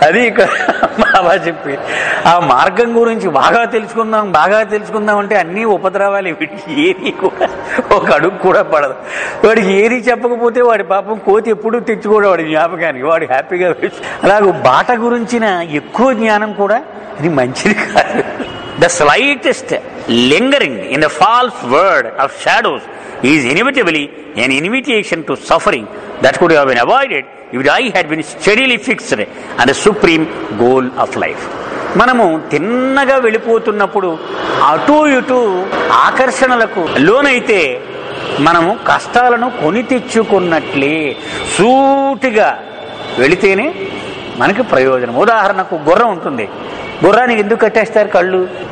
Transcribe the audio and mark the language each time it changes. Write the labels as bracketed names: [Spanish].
[Telugu] అది బాబా చెప్పి ఆ మార్గం గురించి బాగా తెలుసుకుందాం అంటే అన్నీ ఉపద్రవాలు. వీడికి ఏది కూడా ఒక అడుగు కూడా పడదు. వాడికి ఏది చెప్పకపోతే వాడి పాపం కోతి ఎప్పుడూ తెచ్చుకోడు వాడి జ్ఞాపకానికి, వాడు హ్యాపీగా వేసు. అలాగే బాట గురించిన ఎక్కువ జ్ఞానం కూడా ఇది మంచిది కాదు. [English] The slightest lingering in the false word of shadows is inevitably an invitation to suffering that could have been avoided if the eye had been steadily fixed on the supreme goal of life. [Telugu] మనము తిన్నగా వెళ్ళిపోతున్నప్పుడు అటు ఇటు ఆకర్షణలకు లోనైతే మనము కష్టాలను కొని తెచ్చుకున్నట్లే. సూటిగా వెళితేనే మనకి ప్రయోజనం. ఉదాహరణకు గుర్రం ఉంటుంది, గుర్రానికి ఎందుకు కట్టేస్తారు కళ్ళు?